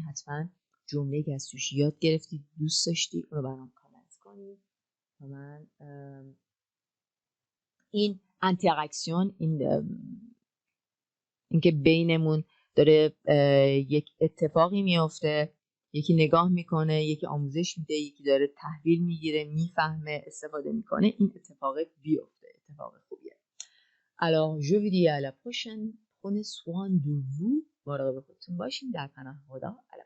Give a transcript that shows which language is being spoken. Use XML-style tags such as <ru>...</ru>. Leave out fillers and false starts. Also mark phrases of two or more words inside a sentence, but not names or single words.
<fa>حتما جمله‌ای که از توش یاد گرفتی دوست داشتی اونو برام کامنت کنی و من این انتراکسیون این که بینمون داره یک اتفاقی میفته یکی نگاه میکنه یکی آموزش میده یکی داره تحویل میگیره میفهمه استفاده میکنه این اتفاق بیفته اتفاق خوبیه.</fa> <fr>Alors je vous dis à la prochaine. Prenez soin de vous.</fr> <fa>مراقب خودتون باشین. در پناه خدا.</fa>